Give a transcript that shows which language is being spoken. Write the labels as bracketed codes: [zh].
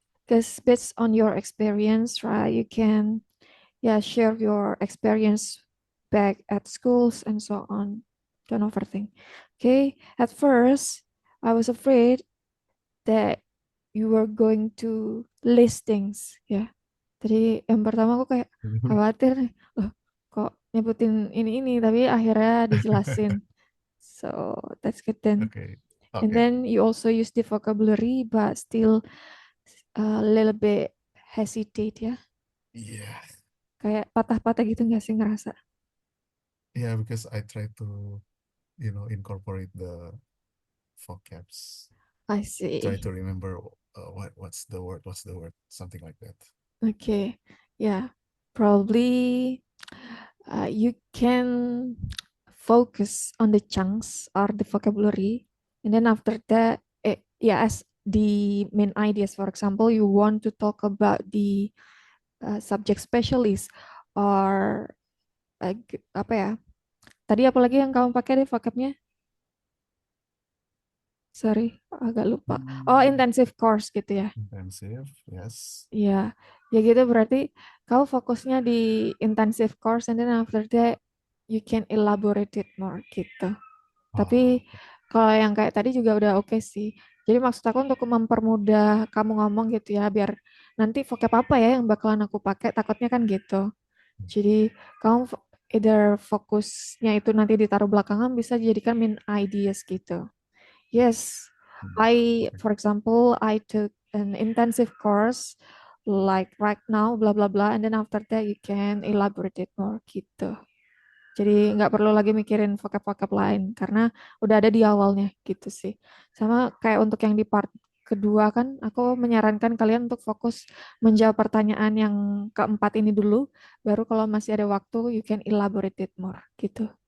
[en] Because based on your experience, right, you can, yeah, share your experience back at schools and so on. Don't overthink. Okay. At first, I was afraid that you were going to list things. [id] Ya. Jadi yang pertama aku kayak khawatir nih, loh kok nyebutin ini tapi akhirnya dijelasin. [en] So that's good then. Okay. And Okay. then you also use the vocabulary but still a little bit hesitate ya. Yeah. [id] Kayak patah-patah gitu nggak sih ngerasa? [en] Yeah, because I try to, incorporate the vocabs. I Try see. to remember what's the word, something like that. Okay. Yeah. Probably you can focus on the chunks or the vocabulary, and then after that, yeah, as the main ideas. For example, you want to talk about the subject specialist or [id] apa ya? Tadi apalagi yang kamu pakai deh vocabnya? [en] Sorry, [id] agak lupa. Oh, Mm, intensive course gitu ya. [en] intensive, yes. [id] Iya, ya gitu berarti kau fokusnya di [en] intensive course and then after that you can elaborate it more [id] gitu. Tapi [en] Oh, [id] kalau yang kayak tadi juga udah oke sih. Jadi maksud aku untuk mempermudah kamu ngomong gitu ya, biar nanti vocab apa ya yang bakalan aku pakai, takutnya kan gitu. Jadi kamu either fokusnya itu nanti ditaruh belakangan bisa dijadikan [en] main ideas [id] gitu. [en] Yes, okay. for example, I took an intensive course like right now, blah blah blah, and then after that you can elaborate it more [id] gitu. Jadi nggak perlu lagi mikirin vocab-vocab lain karena udah ada di awalnya gitu sih. Sama kayak untuk yang di part kedua kan, aku menyarankan kalian untuk fokus menjawab pertanyaan yang keempat ini dulu, baru kalau masih ada waktu [en] you can elaborate it more [id] gitu.